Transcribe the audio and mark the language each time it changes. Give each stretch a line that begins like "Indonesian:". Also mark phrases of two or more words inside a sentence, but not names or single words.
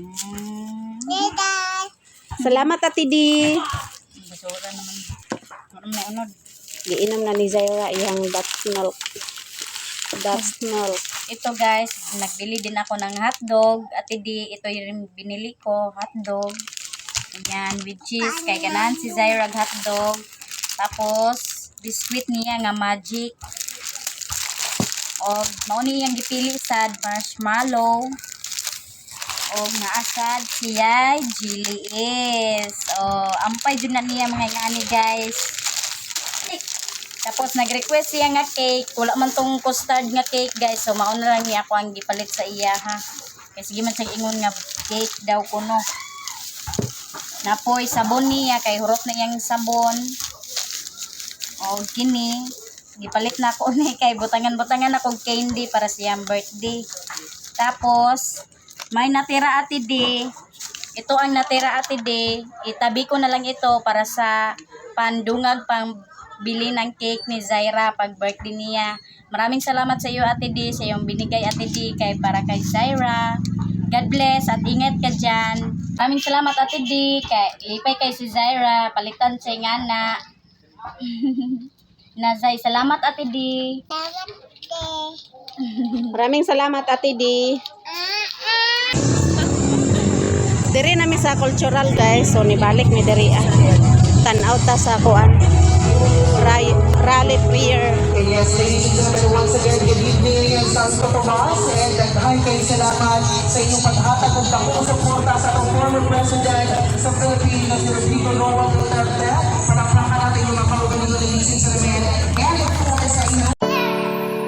Filipino: Salamat Ate Di.
Cebuano: Basura naman. Unod. Giinom na ni Zaira iyang Dutch milk. Dutch milk.
Filipino: Ito guys, nagbili din ako ng hotdog. Ate Di, ito yung binili ko, hotdog. Ayan,
English: with cheese.
Cebuano: Kay ganan si Zaira hotdog. Tapos, biskuit niya nga magic. O, mauni yung gipili sad marshmallow. O, naasad siya Jilly is. O, ampay dun na niya mga ngani guys. Tapos nag-request siya nga cake. Wala man tong custard nga cake guys. So mauna lang niya ako ang gipalit sa iya ha. Kaya sige man siyang ingon nga cake daw ko no. Napoy sabon niya kay hurot na iyang sabon. O kini. Gipalit na ako ni kay butangan-butangan ako candy para siyang birthday.
Filipino: Tapos may natira Ate Di. Ito ang natira Ate Di. Itabi ko na lang ito para sa pandungag pang bili ng cake ni Zaira pag birthday niya. Maraming salamat sa iyo Ate Di, sa iyong binigay Ate Di kay para kay Zaira.
English: God bless
Filipino: at ingat ka dyan. Maraming salamat
Cebuano: Ate Di, kay lipay kay si Zaira, palitan sa ingana.
Filipino: Nazay, salamat Ate Di. Maraming salamat Ate Di.
Cebuano: Diri nami sa cultural guys. So nibalik mi diri tan-aw ta sa kuan.
English: Rally prayer. Yes, ladies and gentlemen, once again, good evening
Cebuano: sa Santo Tomas and daghan kayo salamat sa inyong paghatag ng takong suporta sa atong
English: former president
Cebuano: sa Philippines, si Rodrigo Roa Duterte.
Filipino: Palakpakan natin yung mga kaugalingon ng
English: Ladies and gentlemen. And of course,
Cebuano: sa inyong